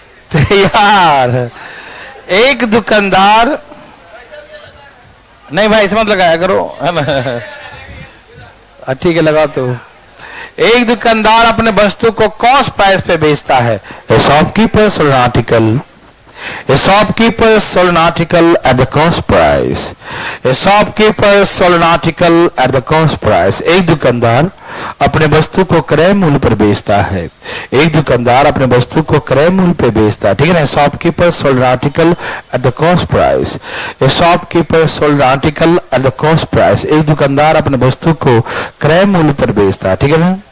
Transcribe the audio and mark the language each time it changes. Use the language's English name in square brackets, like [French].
[Hindi] तो यार, एक दुकानदार नहीं भाई इसे मत लगाया करो, है ना। ठीक है लगा। तो एक दुकानदार अपने वस्तु को कॉस्ट प्राइस पे बेचता है। [English] A shopkeeper sold an article. A shopkeeper sold an article at the cost price. A shopkeeper sold an article at the cost price. [Hindi] एक दुकानदार अपने वस्तु को क्रय मूल्य पर बेचता है। एक दुकानदार अपने वस्तु को क्रय मूल्य पर बेचता है, ठीक है ना। [English] Shopkeeper sold an article at the cost price. A shopkeeper sold an article at the cost price. [Hindi] एक दुकानदार अपने वस्तु को क्रय मूल्य पर बेचता है, ठीक है ना।